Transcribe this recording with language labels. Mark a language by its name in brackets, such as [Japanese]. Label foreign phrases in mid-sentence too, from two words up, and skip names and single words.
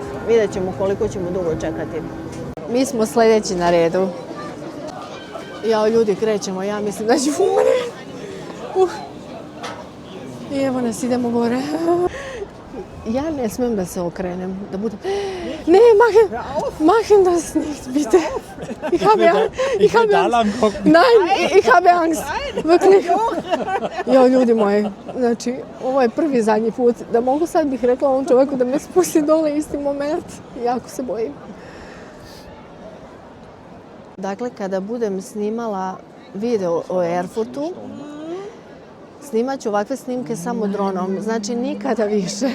[Bosnian] Vidjet ćemo koliko ćemo dugo čekati. Mi smo sljedeći na redu. Jao, ljudi, krećemo. Ja mislim da ću umre. I evo nas, idemo gore. Ja ne smijem da se okrenem, da budem... Ne, [German] machen das nicht, bitte. Ich habe Angst. Nein, ich habe Angst. Wirklich. [Bosnian] Jo, ljudi moji, znači, ovo je prvi zadnji put da mogu sad bih rekla ovom čovjeku da me spusti dole isti moment. Jako se bojim. Dakle, kada budem snimala video o Erfurtu, snimat ću ovakve snimke samo dronom, znači nikada više.